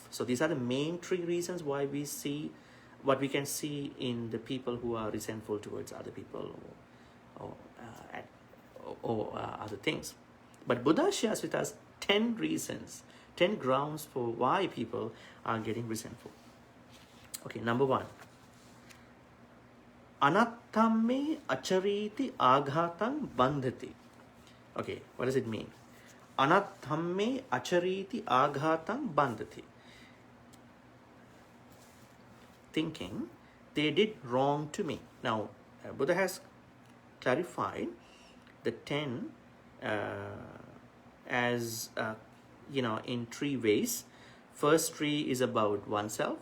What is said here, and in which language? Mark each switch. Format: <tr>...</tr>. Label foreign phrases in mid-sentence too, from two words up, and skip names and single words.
<en>So these are the main 3 reasons why we see what we can see in the people who are resentful towards other people or other things. But Buddha shares with us 10 reasons, 10 grounds for why people are getting resentful. Okay, number 1.</en> <pi>Anattamme achariti āghātam bandhati.</pi> <en>Okay, what does it mean?</en> <pi>Anattamme achariti āghātam bandhati.</pi> <en>Thinking they did wrong to me. Now, Buddha has clarified the 10 as in 3 ways. First 3 is about oneself.</en>